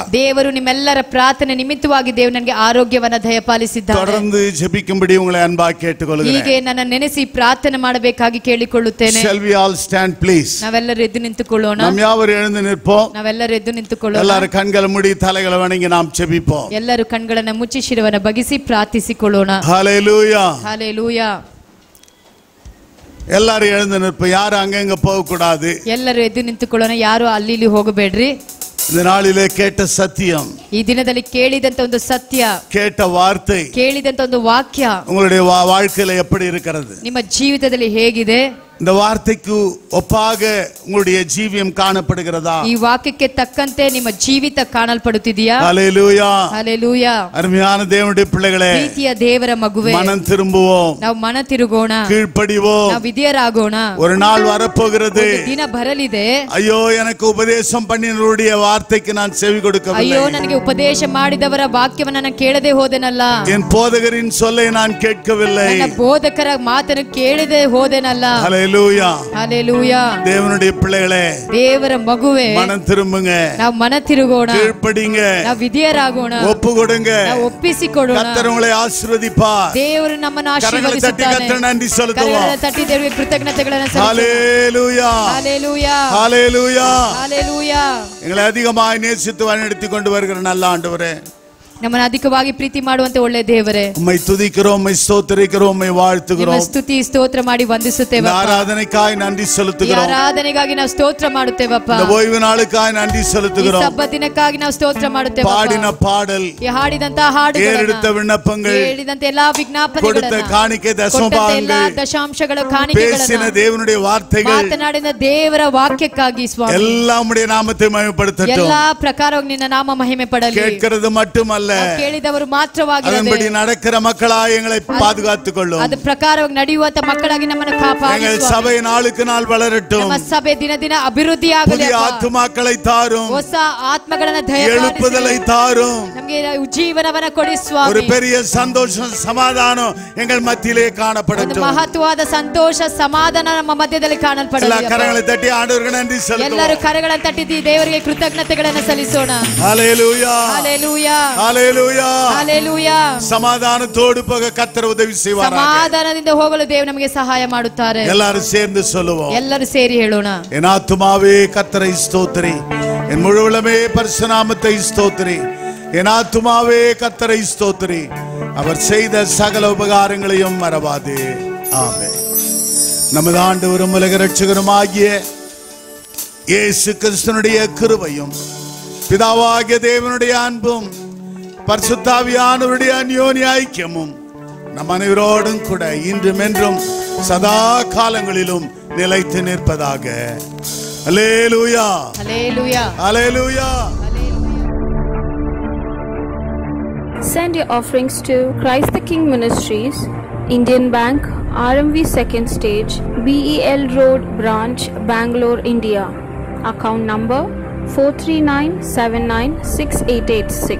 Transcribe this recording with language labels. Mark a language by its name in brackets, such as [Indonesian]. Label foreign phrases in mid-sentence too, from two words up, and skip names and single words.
[Kannada] ದೇವರು ನಿಮ್ಮೆಲ್ಲರ ಪ್ರಾರ್ಥನೆ ನಿಮಿತ್ತವಾಗಿ ದೇವರು ನನಗೆ ಆರೋಗ್ಯವನ್ನು ದಯಪಾಲಿಸಿದ್ದಾರೆ. [Tamil] தொடர்ந்து ஜெபிக்கும்படி உங்களை அன்பாக கேட்டுக்கொள்கிறேன். [Kannada] ಹೀಗೆ ನನ್ನ ನೆನೆಸಿ ಪ್ರಾರ್ಥನೆ ಮಾಡಬೇಕಾಗಿ ಕೇಳಿಕೊಳ್ಳುತ್ತೇನೆ. [English] Shall we all stand please? [Kannada] ನಾವೆಲ್ಲರೂ ಎದ್ದು ನಿಂತುಕೊಳ್ಳೋಣ. [Tamil] நாம் யாவரும் எழுந்து நிற்போம். [Kannada] ನಾವೆಲ್ಲರೂ ಎದ್ದು ನಿಂತುಕೊಳ್ಳೋಣ. [Tamil] எல்லாரும் கண்களை மூடி தலைகளை வணங்கி நாம் ஜெபிப்போம். [Kannada] ಎಲ್ಲರೂ ಕಣ್ಗಳನ್ನು ಮುಚ್ಚಿ ಶಿರವನ್ನು ಬಗ್ಗಿಸಿ ಪ್ರಾರ್ಥಿಸಿಕೊಳ್ಳೋಣ. [Tamil] ஹல்லேலூயா. [Kannada] ಹಲ್ಲೇಲೂಯಾ. [Tamil] எல்லாரும் எழுந்து நிற்போம். யாரும் அங்கங்க போக கூடாது. [Kannada] ಎಲ್ಲರೂ ಎದ್ದು ನಿಂತುಕೊಳ್ಳೋಣ. ಯಾರು ಅಲ್ಲಿ ಇಲ್ಲಿ ಹೋಗಬೇಡ್ರಿ. [Tamil] இந்த நாளிலே கேட்ட சத்தியம், [Kannada] ಈ ದಿನದಲ್ಲಿ ಕೇಳಿದಂತ ಒಂದು ಸತ್ಯ, [Tamil] கேட்ட வார்த்தை, [Kannada] ಕೇಳಿದಂತ ಒಂದು ವಾಕ್ಯ [Tamil] உங்களுடைய வாழ்க்கையில எப்படி இருக்கிறது? [Kannada] ನಿಮ್ಮ ಜೀವಿತದಲ್ಲಿ ಹೇಗಿದೆ? [Tamil] இந்த வார்த்தைக்கு ஒப்பாக உங்களுடைய ஜீவியம் காணப்படுகிறதா? [Kannada] ಈ ವಾಕ್ಯಕ್ಕೆ ತಕ್ಕಂತೆ ನಿಮ್ಮ ಜೀವಿತ ಕಾಣಲ್ಪಡುತ್ತಿದೆಯಾ? [Tamil] ஹல்லேலூயா, ஹல்லேலூயா. அருமையான தேவனுடைய பிள்ளைகளே, [Kannada] ಪ್ರೀತಿಯ ದೇವರ ಮಗುವೇ, [Tamil] மனம் திரும்புவோம், [Kannada] ನಾವು ಮನ ತಿರುಗೋಣ, [Tamil] கீழ்ப்படிவோம். [Kannada] ನಾವು ವಿಧೇಯರಾಗೋಣ. [Tamil] ஒரு நாள் வரப்போகிறது, [Kannada] ದಿನ ಬರಲಿದೆ. [Tamil] ஐயோ எனக்கு உபதேசம் பண்ணினவருடைய வார்த்தைக்கு நான் செவி கொடுக்கவில்லை. [Kannada] ಅಯ್ಯೋ ನನಗೆ ಉಪದೇಶ ಮಾಡಿದವರ ವಾಕ್ಯವನ್ನು ನಾನು ಕೇಳದೆ ಹೋದೆನಲ್ಲ. [Tamil] என் போதகரின் சொல்லை நான் கேட்கவில்லை. [Kannada] ನನ್ನ ಬೋಧಕರ ಮಾತನ್ನು ಕೇಳದೆ ಹೋದೆನಲ್ಲ. [Tamil] ஹல்லேலூயா, ஹல்லேலூயா. தேவனுடைய பிள்ளைகளே, [Kannada] ದೇವರ ಮಗುವೇ, [Tamil] மனம் திரும்புங்க, [Kannada] ನಾವು ಮನ ತಿರುಗೋಣ, [Tamil] கீழ்ப்படிங்க, [Kannada] ನಾವು ವಿಧೇಯರಾಗೋಣ, [Tamil] ஒப்பு கொடுங்க, [Kannada] ನಾವು ಒಪ್ಪಿಸಿಕೊಡೋಣ. [Tamil] கர்த்தர் உங்களை ஆசீர்வதிப்பார். [Kannada] ದೇವರು ನಮ್ಮನ್ನು [Tamil] கரங்களை தட்டி [Kannada] ಆಶೀರ್ವದಿಸುತ್ತಾನೆ. [Tamil] கர்த்தர் நன்றி செலுத்துவோம். [Kannada] ಕರಗಳನ್ನು ತಟ್ಟಿ ದೇವರಿಗೆ ಕೃತಜ್ಞತೆಗಳನ್ನು ಸಲ್ಲಿಸೋಣ. [Tamil] ஹல்லேலூயா, ஹல்லேலூயா, ஹல்லேலூயா. ஹல்லேலூயா. எங்களை அதிகமாய் நேசித்து வழிநடத்தி கொண்டு வருகிற நல்ல ஆண்டவரே, [Kannada] ನಮ್ಮನ್ನು ಅಧಿಕವಾಗಿ ಪ್ರೀತಿ ಮಾಡುವಂತೆ ಒಳ್ಳೆ ದೇವರೇ, [Tamil] உம்மை துதிக்கிறோம், உம்மை ஸ்தோத்திரிக்கிறோம், உம்மை வாழ்த்துகிறோம். [Kannada] ಸ್ತುತಿ ಸ್ತೋತ್ರ ಮಾಡಿ ವಂದಿಸುತ್ತೇವೆ. [Tamil] ஆராதனைக்காய் நன்றி செலுத்துகிறோம். [Kannada] ಆರಾಧನೆಗಾಗಿ ನಾವು ಸ್ತೋತ್ರ ಮಾಡುತ್ತೇವಪ್ಪ. [Tamil] இந்த ஓய்வு நாளுக்காய் நன்றி செலுத்துகிறோம். [Kannada] ಸಬ್ಬತ್ ದಿನಕ್ಕಾಗಿ ನಾವು ಸ್ತೋತ್ರ ಮಾಡುತ್ತೇವೆ. [Tamil] பாடின பாடல், [Kannada] ಹಾಡಿದಂತಹ ಹಾಡುಗಳು, [Tamil] ஏறெடுத்த விண்ணப்பங்கள், [Kannada] ಹೇಳಿದಂತ ಎಲ್ಲಾ ವಿಜ್ಞಾಪನೆಗಳು, [Tamil] கொடுத்த காணிக்கை தசமபாகங்கள், [Kannada] ದಶಾಂಶಗಳು, [Tamil] பேசின [Kannada] ಕಾಣಿಕೆಗಳನ್ನು, [Tamil] தேவனுடைய வார்த்தைகள், [Kannada] ಮಾತನಾಡಿದ ದೇವರ ವಾಕ್ಯಕ್ಕಾಗಿ ಸ್ವಾಮಿ [Tamil] எல்லாம் உம்முடைய நாமத்தை மகிமைப்படுத்தட்டும். [Kannada] ಎಲ್ಲಾ ಪ್ರಕಾರವಾಗಿ ನಿನ್ನ ನಾಮ ಮಹಿಮೆ ಪಡಲಿ. [Tamil] கேட்கிறது மட்டுமல்ல, [Kannada] ಕೇಳಿದವರು ಮಾತ್ರವಾಗಿರದೆ [Tamil] அதன்படி நடக்கிற மக்களாய் எங்களை பாதுகாத்துக் கொள்ளும். [Kannada] ಅದು ಪ್ರಕಾರವಾಗಿ ನಡೆಯುವಂತ ಮಕ್ಕಳಾಗಿ ನಮ್ಮನ್ನು ಕಾಪಾಡಿ. [Tamil] எங்கள் சபை நாளுக்கு நாள் வளரட்டும். [Kannada] ನಮ್ಮ ಸಭೆ ದಿನ ದಿನ ಅಭಿವೃದ್ಧಿಯಾಗಲಿ. [Tamil] புதிய ஆத்துமாக்களை தாரும், [Kannada] ಹೊಸ ಆತ್ಮಗಳನ್ನು ದಯಪಾಲಿಸಿ [Tamil] எழுப்புதலை தாரும். [Kannada] ನಮಗೆ ಜೀವನವನ್ನ ಕೊಡಿ ಸ್ವಾಮಿ. [Tamil] ஒரு பெரிய சந்தோஷம் சமாதானம் எங்கள் மத்தியிலே [Kannada] ಒಂದು [Tamil] காணப்படட்டும். [Kannada] ಮಹತ್ವವಾದ ಸಂತೋಷ ಸಮಾಧಾನ ನಮ್ಮ ಮಧ್ಯದಲ್ಲಿ ಕಾಣಲ್ಪಡಲಿ. [Tamil] எல்லா கரங்களை தட்டி ஆண்டவருக்கு நன்றி செலுத்துவோம். [Kannada] ಎಲ್ಲರೂ ಕರಗಳನ್ನು ತಟ್ಟಿ ದೇವರಿಗೆ ಕೃತಜ್ಞತೆಗಳನ್ನು ಸಲ್ಲಿಸೋಣ. [Tamil] ஹல்லேலூயா, [Kannada] ಹಲ್ಲೇಲೂಯಾ, [Tamil] ஹல்லேலூயா. [Kannada] ಹಲ್ಲೇಲೂಯಾ. [Tamil] சமாதானத்தோடு போக கர்த்தர் உதவி செய்வார். [Kannada] ಸಮಾಧಾನದಿಂದ ಹೋಗಲು ದೇವರು ನಮಗೆ ಸಹಾಯ ಮಾಡುತ್ತಾರೆ. [Tamil] எல்லாரும் சேர்ந்து சொல்லுவோம். [Kannada] ಎಲ್ಲರೂ ಸೇರಿ ಹೇಳೋಣ. [Tamil] என் ஆத்துமாவே கர்த்தரை ஸ்தோத்திரி, என் முழு உள்ளமே பரிசுத்த நாமத்தை ஸ்தோத்திரி. என் ஆத்துமாவே கர்த்தரை ஸ்தோத்திரி, அவர் செய்த சகல உபகாரங்களையும் மறவாதே. ஆமென். நமது ஆண்டவரும் உலக இரட்சகருமாகிய இயேசு கிறிஸ்துவினுடைய கிருபையும், பிதாவாகிய தேவனுடைய அன்பும், பரிசுத்த ஆவியானவருடைய அந்யோன்ய ஐக்கியமும் நம் அனைவரோடும் கூட இன்றும் என்றும் சதா காலங்களிலும் நிலைத்து நிற்பதாக. அல்லேலூயா, ஹல்லேலூயா, அல்லேலூயா. [English] Send your offerings to Christ the King Ministries, Indian Bank, RMV Second Stage, BEL Road Branch, Bangalore, India. Account number 439796886.